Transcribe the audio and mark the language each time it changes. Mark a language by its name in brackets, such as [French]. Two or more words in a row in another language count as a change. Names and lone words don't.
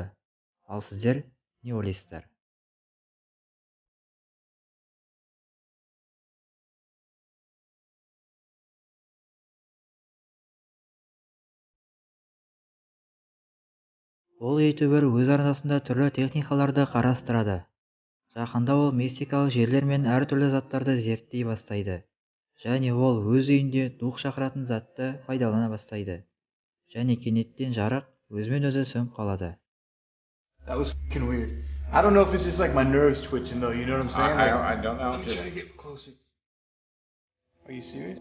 [Kazakh] Ал сіздер не ойлайсыздар? Ол ютубер өз арнасында түрлі техникаларды қарастырады. Жақында ол мистикалық жерлер мен әртүрлі заттарды зерттей бастайды. Және ол өз үйінде дух шақыратын затты пайдалана бастайды. Және кенеттен жарық өзімен өзі сөніп қалады. [English] That was fucking weird. I don't know if it's just like my nerves twitching though, you know what I'm saying? I don't know. I'm trying to get closer. Are you serious?